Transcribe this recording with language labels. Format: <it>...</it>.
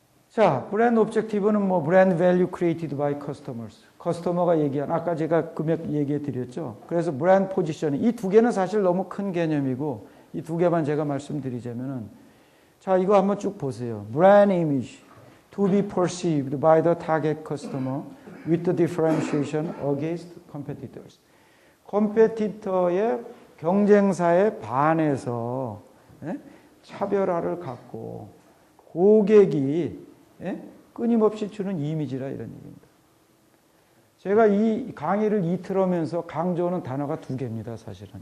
<en>자, 브랜드 오브젝티브는 뭐 브랜드 밸류 크리에이티드 바이 커스터머스.</en> <ko>커스터머가 얘기한 아까 제가 금액 얘기해 드렸죠. 그래서 브랜드 포지셔닝 이 두 개는 사실 너무 큰 개념이고 이 두 개만 제가 말씀드리자면은 자, 이거 한번 쭉 보세요.</ko> <en>brand image to be perceived by the target customer with the differentiation against competitors.</en> <ko>컴페티터의 경쟁사에 반해서 차별화를 갖고 고객이 끊임없이 주는 이미지라 이런 얘기입니다. 제가 이 강의를 이틀 하면서 강조하는 단어가 두 개입니다, 사실은.</ko>